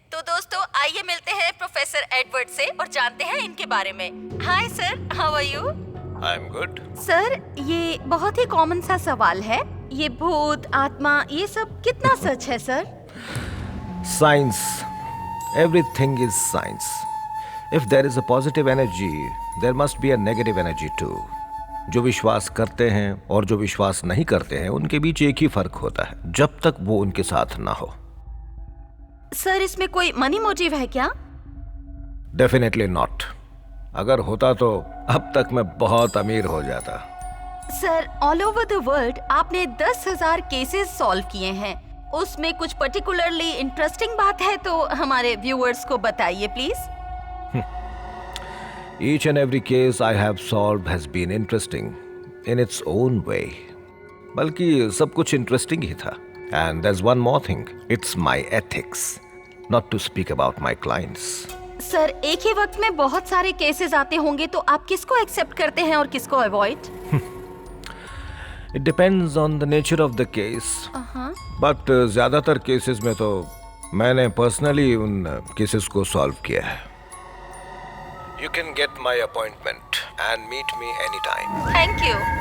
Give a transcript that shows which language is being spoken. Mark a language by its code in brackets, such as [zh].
[hi] तो दोस्तों, आइए मिलते हैं प्रोफेसर एडवर्ड से और जानते हैं इनके बारे में। [en] Hi sir, how are you? I am good. [hi] Sir, ये बहुत ही कॉमन सा सवाल है, ये भूत, आत्मा, ये सब कितना सच है sir? [en] Science, everything is science. If there is a positive energy, there must be a negative energy too. [hi] जो विश्वास करते हैं और जो विश्वास नहीं करते हैं, उनके बीच एक ही फर्क होता है, जब तक वो उनके साथ ना हो। सर इसमें कोई मनी मोटिव है क्या? [en] Definitely not. [hi] अगर होता तो अब तक मैं बहुत अमीर हो जाता। Sir [en] all over the world [hi] आपने 10,000 केसेस सॉल्व किए हैं, उसमें कुछ पर्टिकुलरली इंटरेस्टिंग बात है तो हमारे व्यूअर्स को बताइए please. [en] Each and every case I have solved has been interesting in its own way. [hi] बल्कि सब कुछ इंटरेस्टिंग ही था। [en] And there's one more thing. It's my ethics not to speak about my clients. [hi] Sir एक ही वक्त में बहुत सारे cases आते होंगे तो आप किसको एक्सेप्ट करते हैं और किसको avoid? [en] It depends on the nature of the case. [hi] But ज्यादातर केसेस में तो मैंने पर्सनली उन केसेस को सॉल्व किया है। [en] You can get my appointment and meet me anytime. Thank you.